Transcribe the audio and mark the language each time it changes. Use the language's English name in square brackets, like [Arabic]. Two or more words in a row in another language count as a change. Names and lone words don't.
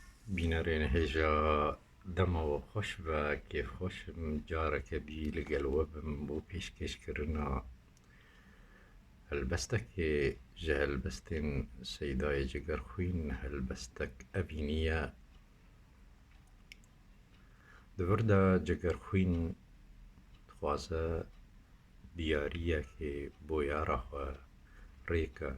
[Kurdish] بینەرێن هێژە دەمەوە خۆش بە کێفخۆشم جارەکە دی لەگەڵ بم بۆ پێشکەشکردنا هەلبەستەکێ ji helbestên Seydayê Cigerxwîn helbestek evî niye. Di vir de Cigerxwîn dixwaze diyariyekê bo yara xwe rêke.